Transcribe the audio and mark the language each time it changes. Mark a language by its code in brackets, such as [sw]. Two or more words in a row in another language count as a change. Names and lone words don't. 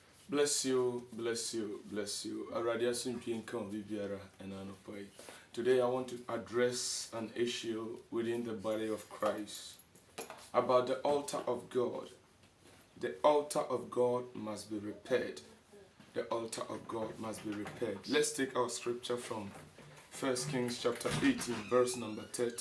[en] Bless you, bless you, bless you. Aradia Simpienka Viviera and Anopai. Today I want to address an issue within the body of Christ about the altar of God. The altar of God must be repaired. The altar of God must be repaired. Let's take our scripture from 1 Kings chapter 18, verse number 30.